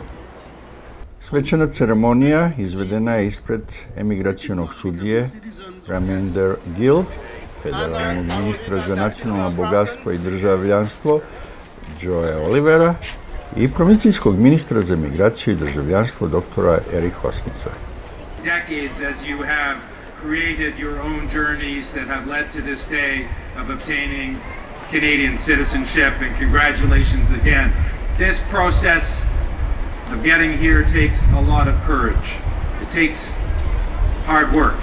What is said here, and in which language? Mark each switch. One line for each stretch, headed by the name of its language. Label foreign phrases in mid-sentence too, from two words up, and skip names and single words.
Serbian: Svečana ceremonija izvedena je ispred emigracionog sudije Raminder Gill, federalnog ministra za nacionalno bogatstvo i državljanstvo Joea Olivera i provincijskog ministra za migraciju i državljanstvo doktora Erik Hosnica.
English: Decades as you have created your own journeys that have led to this day of obtaining Canadian citizenship, and congratulations again. This process of getting here takes a lot of courage. It takes hard work.